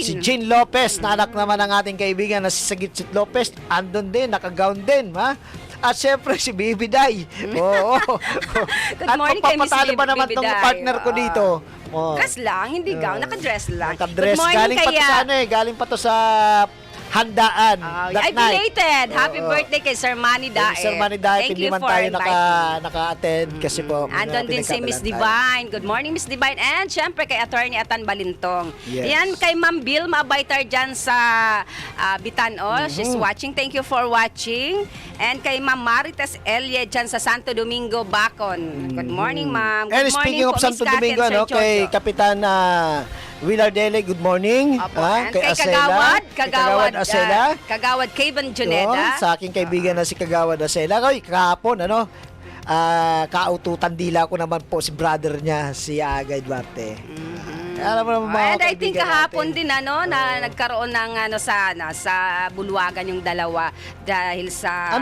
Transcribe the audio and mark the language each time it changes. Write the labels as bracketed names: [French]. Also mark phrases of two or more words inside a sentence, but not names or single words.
[Filipino] Si Jane Lopez, na anak naman ng ating kaibigan na si Sagitsit Lopez, andun din, [English] naka-gown din, [Filipino] At syempre si Bibi Day. [English] Good morning kay Miss [Filipino] papatalo ba naman Bibi tong Day? partner ko dito? Dress lang, hindi gown. Naka-dress lang. Naka-dress. [English] Good morning [Filipino] Galing pa to sa galing pa to sa handaan. [English] that ay, night. belated. Happy birthday kay Sir Manny Daet. Sir Manny Daet, Thank [Filipino] hindi [English] you [Filipino] man [English] for [Filipino] tayo [English] inviting. [Filipino] naka-attend kasi po. Andun din si Miss Divine. [English] Good morning, Miss Divine. [Filipino] And syempre kay Attorney Atan Balintong. [English] Yes. [Filipino] Yan, kay Ma'am Vilma Abaitar dyan sa Bitano. [English] She's watching. Thank you for watching. [Filipino] And kay Ma'am Marites Elie dyan sa Santo Domingo, Bacon. [English] Good morning, Ma'am. And Good speaking morning of [Filipino] po, Miss Santo Cathy Domingo, [English] and Sir [Filipino] kay Jojo. [English] Kapitan Willard Dele, good morning. [Filipino] Opo, and kay Acela, Kagawad Acela. Kagawad Kevin Juneda. Sa aking kaibigan na si Kagawad Acela. Kahapon, [Bikol] kaututan dila ko [Filipino] naman po si brother niya, si Agay Duarte. Alam mo naman mga [English] And I think [Filipino] kaibigan kahapon natin. din na nagkaroon ng sa Bulwagan yung dalawa dahil sa